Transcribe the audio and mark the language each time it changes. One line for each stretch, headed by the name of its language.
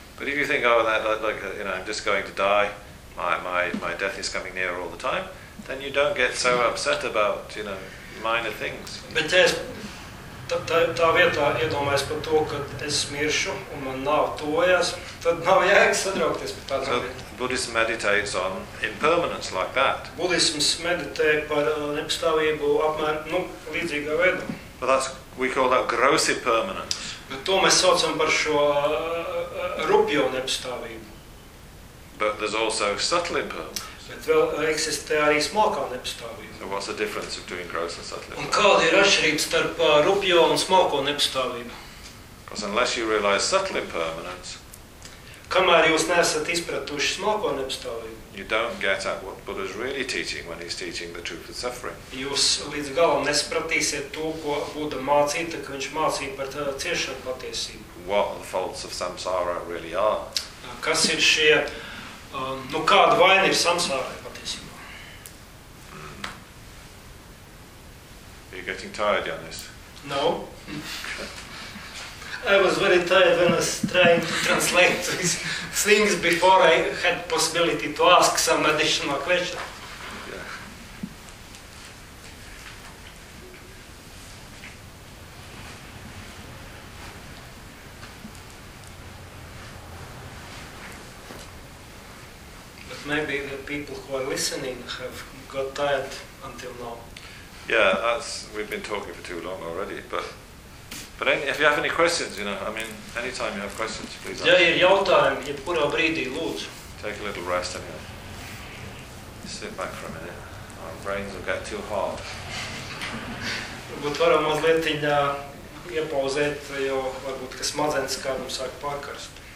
English: But if you think, oh, that, like, you know, I'm just going to die, my death is coming near all the time, then you don't get so upset about, you know, minor things.
Latvian: Bet es tā vietā iedomājos par to, ka es miršu un man nav tojas, tad nav jēgas sadraukties par tādām
English: So Buddhism meditates on impermanence like that.
Latvian: Buddhisms meditē par nepastāvību apmēram, nu, līdzīgā veidā.
English: But that's, we call that gross impermanence.
Latvian: Bet to mēs saucam par šo rupjo nepastāvību.
English: But there's also subtle impermanence.
Latvian: Bet vēl eksistē arī smalkā nepastāvība.
English: So what's the difference between gross and subtle impermanence?
Latvian: Un kāda ir atšķirība starp rupjo un smalko nepastāvību?
English: Because unless you realize subtle impermanence,
Latvian: kamēr jūs neesat izpratuši smalko nepastāvību,
English: you don't get at what Buddha is really teaching when he's teaching the truth of suffering.
Latvian: Jūs līdz galam nesapratīsiet to, ko Buddha mācīja, tad, ka viņš mācīja par ciešanu patiesību.
English: What the faults of samsara really are.
Latvian: Kas ir šie, nu kāda vaina ir samsārai patiesībā?
English: Are you getting tired, Janis? No. I was very tired when I was trying to translate these things before I had possibility to ask some additional question. Yeah. But maybe the people who are listening have got tired until now. Yeah, that's, we've been talking for too long already, But if you have any questions, you know, I mean, anytime you have questions, please ask.
Latvian: Ja ir jautājumi, jebkurā brīdī, lūdzu.
English: Take a little rest, anyway. Sit back for a minute. Our brains will get too hot.
Latvian: Varbūt varam mazliet iepauzēt, jo varbūt, ka smadzenes kādam sāk pārkarst.